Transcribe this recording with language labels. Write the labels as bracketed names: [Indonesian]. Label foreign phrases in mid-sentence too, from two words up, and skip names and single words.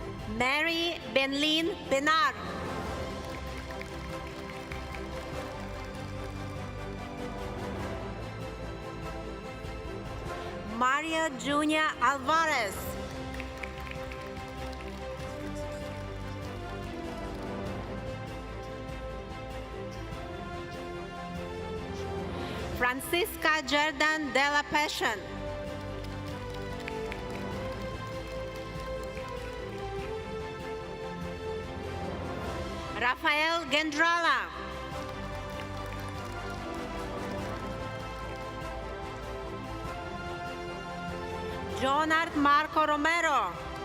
[Bikol] Mary Benlin Benar. Maria Junia Alvarez. Francisca Jordan de la Passion. Rafael Gendrala. Jonard Marco Romero.